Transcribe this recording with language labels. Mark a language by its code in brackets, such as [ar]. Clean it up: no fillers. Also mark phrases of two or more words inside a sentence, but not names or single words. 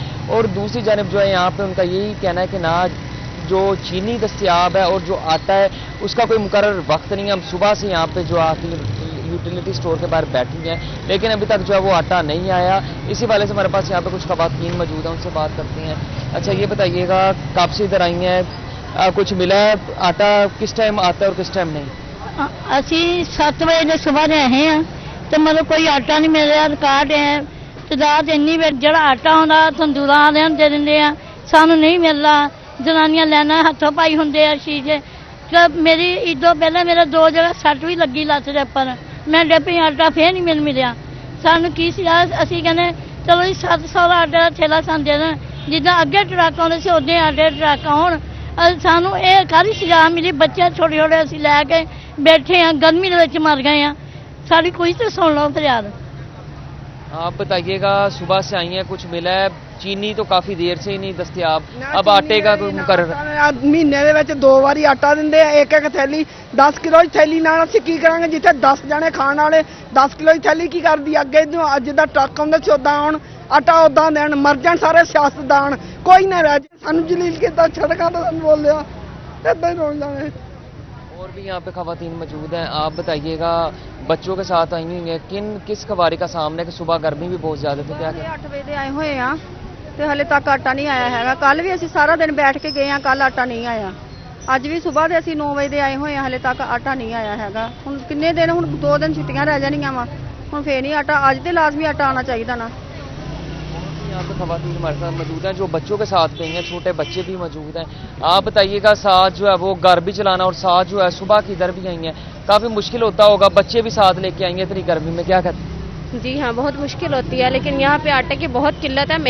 [ur] اور دوسری جانب جو ہے یہاں پہ ان کا یہی کہنا ہے کہ نہ جو چینی دستیاب ہے اور جو آٹا ہے اس کا کوئی مقرر وقت نہیں ہے۔ ہم صبح سے یہاں پہ جو آتی یوٹیلیٹی سٹور کے باہر بیٹھی ہیں، لیکن ابھی تک جو ہے وہ آٹا نہیں آیا۔ اسی والے سے ہمارے پاس یہاں پہ کچھ خواتین موجود ہیں، ان سے بات کرتے ہیں۔ اچھا یہ بتائیے گا، کب سے ادھر آئی ہیں، کچھ ملا ہے؟ آٹا کس ٹائم آتا ہے اور کس ٹائم نہیں؟ [pa] ਅਸੀਂ 7 ਵਜੇ ਦੇ ਸਵੇਰ ਰਹੇ ਹਾਂ ਤੇ ਮਤਲਬ ਕੋਈ ਆਟਾ ਨਹੀਂ ਮਿਲ ਰਿਹਾ। ਰਿਕਾਰਡ ਹੈ ਤਦਾਦ ਇੰਨੀ ਜਿਹੜਾ ਆਟਾ ਹੁੰਦਾ ਤੰਦੂਰਾਂ ਵਾਲਿਆਂ ਨੂੰ ਦੇ ਦਿੰਦੇ ਆ, ਸਾਨੂੰ ਨਹੀਂ ਮਿਲਦਾ। ਜਨਾਨੀਆਂ ਲੈਣਾ ਹੱਥੋਂ ਪਾਈ ਹੁੰਦੇ ਆ ਸ਼ੀਸ਼ੇ। ਤੇ ਮੇਰੀ ਇਦੋਂ ਪਹਿਲਾਂ ਮੇਰਾ 2 ਜਗ੍ਹਾ ਸੱਟ ਵੀ ਲੱਗੀ ਲੱਤ ਦੇ ਉੱਪਰ, ਮੈਂ ਡੱਬੀ ਆਟਾ ਫੇਰ ਨਹੀਂ ਮਿਲਿਆ। ਸਾਨੂੰ ਕੀ ਸੀ, ਅਸੀਂ ਕਹਿੰਦੇ ਚਲੋ ਜੀ 700 ਦਾ ਆਟੇ ਦਾ ਠੇਲਾ ਸਾਨੂੰ ਦੇ ਦੇਣ, ਜਿੱਦਾਂ ਅੱਗੇ ਟਰੱਕ ਆਉਂਦੇ ਸੀ ਉਦੋਂ ਆਟੇ ਦੇ ਟਰੱਕ ਆਉਣ। ਸਾਨੂੰ ਇਹ ਕਾਹਦੀ ਸਜ਼ਾ ਮਿਲੀ? ਬੱਚੇ ਛੋਟੇ ਛੋਟੇ ਅਸੀਂ ਲੈ ਕੇ [ur] بیٹھے ہیں، گرمی کے مر گئے ہیں، ساری کوئی تو سن لو فریاد۔ آپ بتائیے گا، صبح سے آئی ہیں، کچھ ملا ہے؟ چینی تو کافی دیر سے ہی نہیں دستیاب، اب آٹے کا کوئی مقرر؟ [pa] مہینے دے وچ 2 واری آٹا دندے ہیں، ایک تھیلی 10 کلو کی تھیلی نال اسی کی کرانگے؟ جتھے 10 جنے کھان والے 10 کلو کی تھیلی کی کردی؟ اگے جدا ٹرک آਉਂਦੇ ਸੀ ਉਦਾਂ ਆਉਣ، ਆਟਾ ਉਦਾਂ ਦੇਣ, ਮਰ ਜਾਣ ਸਾਰੇ ਸਿਆਸਤਦਾਨ, ਕੋਈ ਨਾ ਰਹਿ ਜਾਏ। ਸਾਨੂੰ ਜਲੀਲ ਕੀਤਾ, ਸੜਕਾਂ ਤੇ ਸਾਨੂੰ ਬੋਲਿਆ, ਏਦਾਂ ਹੀ ਰੋਣ ਜਾਣੇ۔ [ur] اور بھی یہاں پہ خواتین موجود ہیں، آپ بتائیے گا، بچوں کے ساتھ آئی ہوئی ہیں، کس خواری کا سامنا ہے کہ صبح گرمی بھی بہت زیادہ تھی؟ کیا [pa] 8 ਵਜੇ ਦੇ ਆਏ ਹੋਏ ਆ ਤੇ ਹਲੇ ਤੱਕ ਆਟਾ ਨਹੀਂ ਆਇਆ ਹੈਗਾ। ਕੱਲ ਵੀ ਅਸੀਂ ਸਾਰਾ ਦਿਨ ਬੈਠ ਕੇ ਗਏ ਆ, ਕੱਲ ਆਟਾ ਨਹੀਂ ਆਇਆ। ਅੱਜ ਵੀ ਸਵੇਰ ਦੇ ਅਸੀਂ 9 ਵਜੇ ਦੇ ਆਏ ਹੋਏ ਆ, ਹਲੇ ਤੱਕ ਆਟਾ ਨਹੀਂ ਆਇਆ ਹੈਗਾ। ਹੁਣ ਕਿੰਨੇ ਦਿਨ, ਹੁਣ 2 ਦਿਨ ਛੁੱਟੀਆਂ ਰਹਿ ਜਾਣੀਆਂ ਵਾ, ਹੁਣ ਫੇਰ ਨਹੀਂ ਆਟਾ। ਅੱਜ ਤੇ ਲਾਜ਼ਮੀ ਆਟਾ ਆਣਾ ਚਾਹੀਦਾ ਨਾ। [ur] یہاں پہ خواتین ہمارے ساتھ موجود ہیں جو بچوں کے ساتھ گئی ہیں، چھوٹے بچے بھی موجود ہیں۔ آپ بتائیے گا، ساتھ جو ہے وہ گھر بھی چلانا اور ساتھ جو ہے صبح کی ادھر بھی آئی ہیں، کافی مشکل ہوتا ہوگا، بچے بھی ساتھ لے کے آئی ہیں اتنی گرمی میں، کیا کرتے ہیں؟ جی ہاں، بہت مشکل ہوتی ہے، لیکن یہاں پہ آٹے کی بہت قلت ہے۔